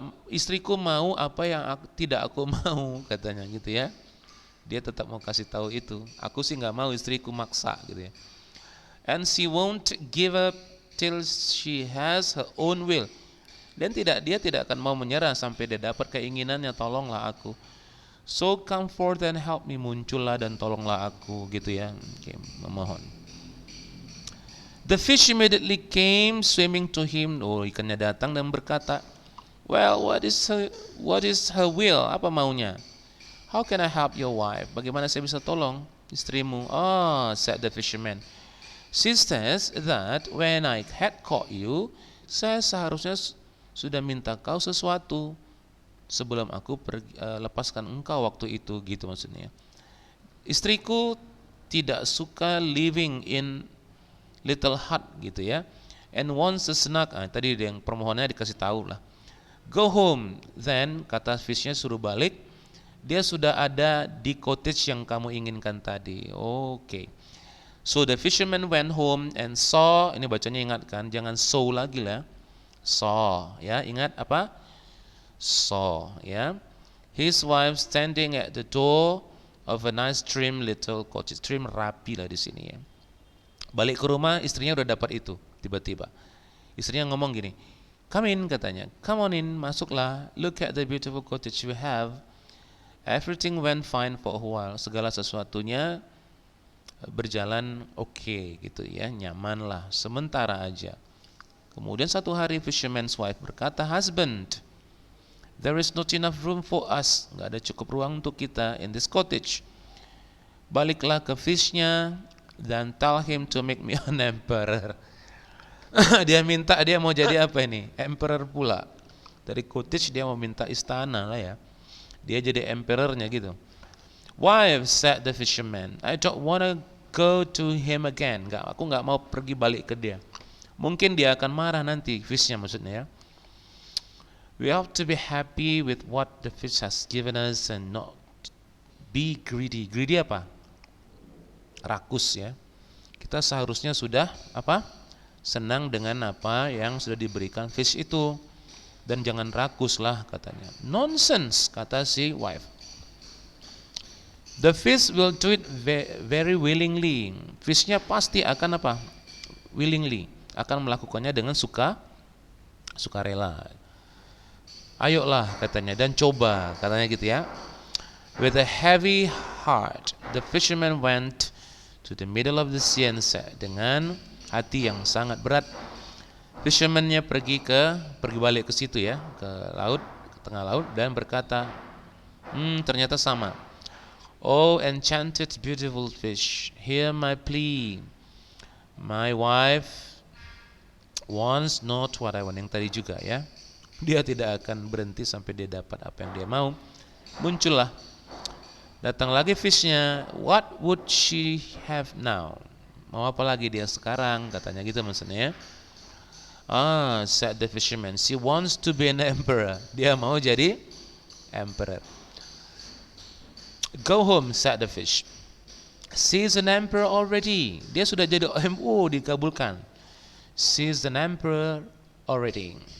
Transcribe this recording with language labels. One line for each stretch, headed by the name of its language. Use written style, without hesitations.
Indonesian: Istriku mau apa yang tidak aku mau, katanya gitu ya. Dia tetap mau kasih tahu itu. Aku sih nggak mau istriku maksa gitu ya.
English: And she won't give up till she has her own will.
Indonesian: Dan dia tidak akan mau menyerah sampai dia dapat keinginannya. Tolonglah aku.
English: So come forth and help me.
Indonesian: Muncullah dan tolonglah aku gitu ya. Oke, memohon.
English: The fish immediately came swimming to him.
Indonesian: Oh, ikannya datang dan berkata,
English: well, what is her will?
Indonesian: Apa maunya?
English: How can I help your wife?
Indonesian: Bagaimana saya bisa tolong istrimu?
English: Oh, said the fisherman. She says that when I had caught you,
Indonesian: saya seharusnya sudah minta kau sesuatu sebelum aku lepaskan engkau waktu itu, gitu maksudnya. Istriku tidak suka
English: living in little hut
Indonesian: gitu ya.
English: And wants a snack.
Indonesian: Tadi yang permohonannya dikasih tahu lah.
English: Go home.
Indonesian: Then kata fishnya suruh balik. Dia sudah ada di cottage yang kamu inginkan tadi.
English: Oke. So the fisherman went home and saw,
Indonesian: ini bacanya ingat kan, jangan saw lagi lah. Saw, ya, ingat apa? Saw, ya.
English: His wife standing at the door of a nice trim little cottage.
Indonesian: Trim rapi lah di sini ya. Balik ke rumah, istrinya udah dapat itu tiba-tiba. Istrinya ngomong gini,
English: come in
Indonesian: katanya.
English: Come on in,
Indonesian: masuklah.
English: Look at the beautiful cottage we have. Everything went fine for a while.
Indonesian: Segala sesuatunya berjalan oke gitu ya, nyaman lah, sementara aja. Kemudian satu hari
English: fisherman's wife berkata, husband, there is not enough room for us.
Indonesian: Nggak ada cukup ruang untuk kita in this cottage. Baliklah ke fishnya dan
English: tell him to make me an emperor.
Indonesian: Dia mau jadi apa ini? Emperor pula. Dari cottage dia mau minta istana lah ya. Dia jadi emperornya gitu.
English: Wife, said the fisherman, I don't wanna go to him again.
Indonesian: Aku nggak mau pergi balik ke dia. Mungkin dia akan marah nanti, fishnya maksudnya ya.
English: We have to be happy with what the fish has given us and not be greedy. Greedy apa?
Indonesian: rakus ya. Kita seharusnya sudah apa? Senang dengan apa yang sudah diberikan fish itu, dan jangan rakus lah katanya. Nonsense, kata si wife.
English: The fish will do it very willingly.
Indonesian: Fishnya pasti akan apa? Willingly, akan melakukannya dengan sukarela. Ayolah katanya, dan coba katanya gitu ya.
English: With a heavy heart, the fisherman went to the middle of the sea and said,
Indonesian: dengan hati yang sangat berat, fisherman-nya pergi balik ke situ ya, ke laut, ke tengah laut, dan berkata, ternyata sama.
English: Oh enchanted beautiful fish, hear my plea. My wife wants not what I want.
Indonesian: Yang tadi juga ya, dia tidak akan berhenti sampai dia dapat apa yang dia mau. Muncullah, datang lagi fishnya.
English: What would she have now?
Indonesian: Mau apa lagi dia sekarang, katanya gitu maksudnya.
English: Said the fisherman, she wants to be an emperor.
Indonesian: Dia mau jadi emperor.
English: Go home, said the fish. She is an emperor already.
Indonesian: Dia sudah jadi OMO, dikabulkan.
English: She is an emperor already.